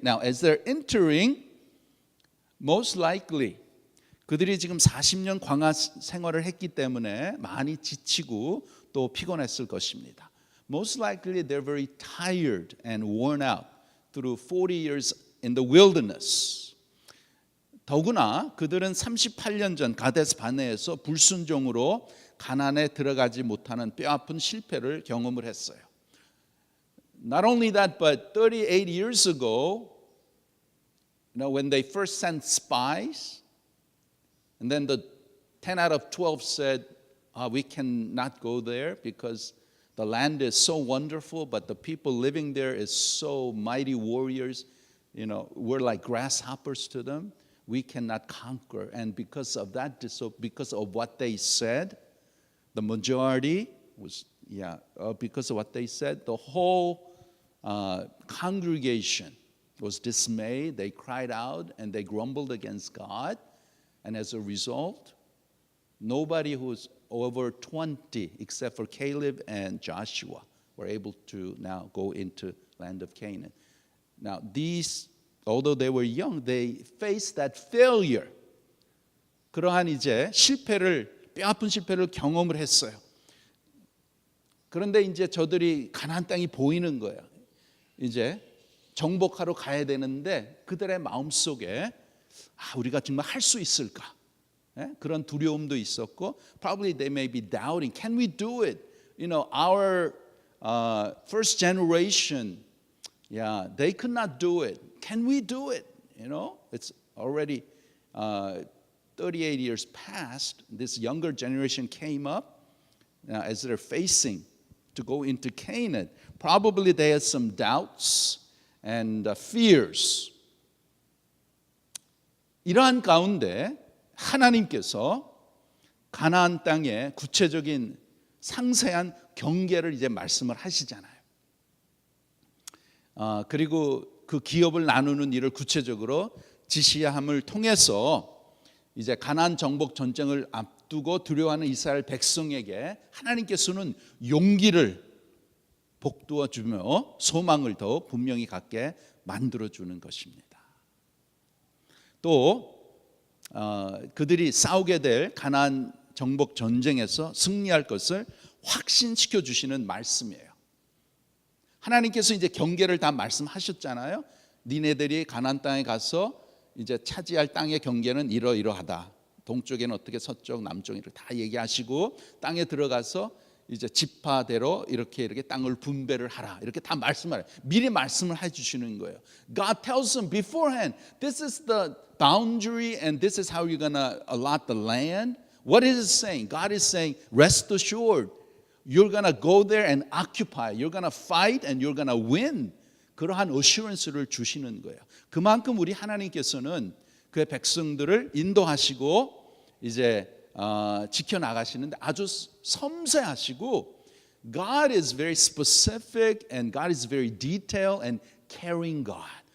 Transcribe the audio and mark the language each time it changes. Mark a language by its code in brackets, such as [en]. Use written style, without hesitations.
[en] Now, as they're entering, most likely [ko] 그들이 지금 40년 광야 생활을 했기 때문에 많이 지치고 또 피곤했을 것입니다. [en] Most likely they're very tired and worn out through 40 years in the wilderness. [ko] 더구나 그들은 38년 전 가데스 바네에서 불순종으로 가나안에 들어가지 못하는 뼈아픈 실패를 경험을 했어요. [en] Not only that, but 38 years ago, when they first sent spies, and then the 10 out of 12 said, we cannot go there because the land is so wonderful, but the people living there is so mighty warriors. We're like grasshoppers to them. We cannot conquer. And because of that, because of what they said, the majority was, because of what they said, the whole congregation was dismayed. They cried out and they grumbled against God. And as a result, nobody who was over 20, except for Caleb and Joshua, were able to now go into land of Canaan. Now these, although they were young, they faced that failure. [ko] 그러한 이제 뼈아픈 실패를 경험을 했어요. 그런데 이제 저들이 가나안 땅이 보이는 거예요. 이제 정복하러 가야 되는데 그들의 마음속에 우리가 정말 할 수 있을까? 그런 두려움도 있었고, [en] probably they may be doubting, can we do it? Our first generation, they could not do it. Can we do it? It's already 38 years past. This younger generation came up as they're facing to go into Canaan. Probably they had some doubts and fears. [ko] 이러한 가운데 하나님께서 가나안 땅의 구체적인 상세한 경계를 이제 말씀을 하시잖아요. 그리고 그 기업을 나누는 일을 구체적으로 지시함을 통해서 이제 가나안 정복 전쟁을 앞두고 두려워하는 이스라엘 백성에게 하나님께서는 용기를 북돋워 주며 소망을 더 분명히 갖게 만들어 주는 것입니다. 또 그들이 싸우게 될 가나안 정복 전쟁에서 승리할 것을 확신시켜 주시는 말씀이에요. 하나님께서 이제 경계를 다 말씀하셨잖아요. 니네들이 가나안 땅에 가서 이제 차지할 땅의 경계는 이러이러하다. 동쪽에는 어떻게, 서쪽, 남쪽 이렇게 다 얘기하시고 땅에 들어가서 이제 지파대로 이렇게 땅을 분배를 하라. 이렇게 다 말씀을 미리 말씀을 해 주시는 거예요. [en] God tells them beforehand, this is the boundary and this is how you're going to allot the land. What is it saying? God is saying, rest assured, you're going to go there and occupy. You're going to fight and you're going to win. [ko] 그러한 어슈런스를 주시는 거예요. 그만큼 우리 하나님께서는 그의 백성들을 인도하시고 이제 지켜나가시는데 아주 섬세하시고, [en] God is very specific and God is very detailed and caring God.